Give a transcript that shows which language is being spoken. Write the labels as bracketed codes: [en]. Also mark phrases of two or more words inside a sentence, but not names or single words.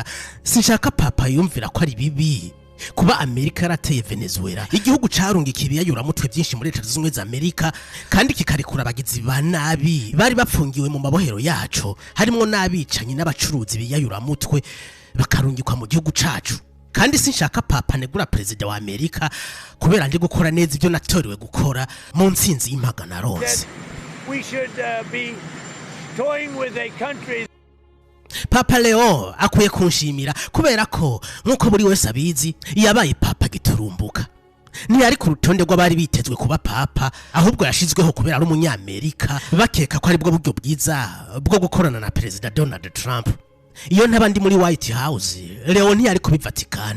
[rn] Sinshaka Papa yumvira ko ari bibi kuba Amerika yarateye Venezuela igihugu carunga ikibiyayura mutwe byinshi muri leta z'ubumwe za Amerika kandi kikarekura abagizi ba nabi bari bapfungiwe mu mabohero yacu harimo n'abicanye n'abacuruzi biyayura mutwe bakarungikwa mu gihugu cacu. Kandi sinshaka Papa negura president wa Amerika kubera ndi gukora neza ibyo natoriwe gukora mu ntsinzi y'impagana rose. [en] We should be toying with a country. [rn] Papa Leo akwiye kunshimira kubera ko nkuko buri wese abizi yabaye Papa giturumbuka. Ntiyari ku rutonde rw'abari bitezwe kuba Papa ahubwo yashizweho kubera ari umunyamerika bakeka ko ari bwo buryo bwiza bwo gukorana na President Donald Trump. Iyo ntabandi muri White House Leo ntiyari ku Vatican.